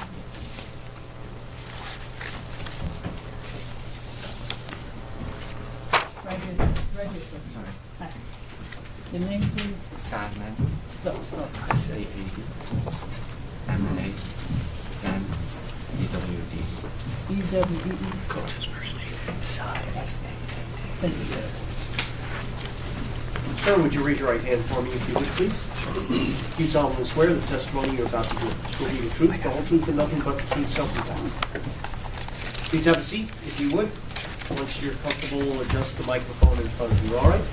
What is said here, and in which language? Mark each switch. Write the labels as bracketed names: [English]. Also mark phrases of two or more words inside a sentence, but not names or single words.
[English] Register. Hi. Your name, please? Simon, Stop. S-A-A-D, M-A, and E-W-D. E-W-E-E. Coach's first name, Simon, S-A-A-D. Thank you. Sir, would you raise your right hand for me, if you would, please? You solemnly swear the testimony you're about to give will be the truth, the whole truth, and nothing but the truth, so help you God. Please have a seat, if you would. Once you're comfortable, adjust the microphone in front of you, all right?